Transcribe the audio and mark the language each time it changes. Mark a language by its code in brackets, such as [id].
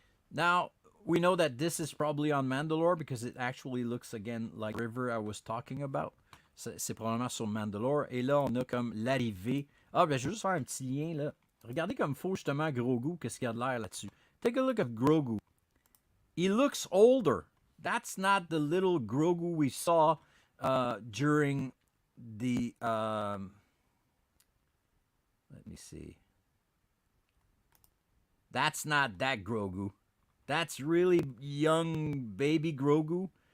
[en] Now, we know that this is probably on Mandalore because it actually looks again like the river I was talking about. [fr] C'est probablement sur Mandalore. Et là, on a comme l'arrivée. Ah, ben, je vais juste faire un petit lien, là. Regardez comme faut justement Grogu, qu'est-ce qu'il y a de l'air là-dessus. [en] Take a look at Grogu. He looks older. That's not the little Grogu we saw during the... let me see. That's not that Grogu. That's really young baby Grogu.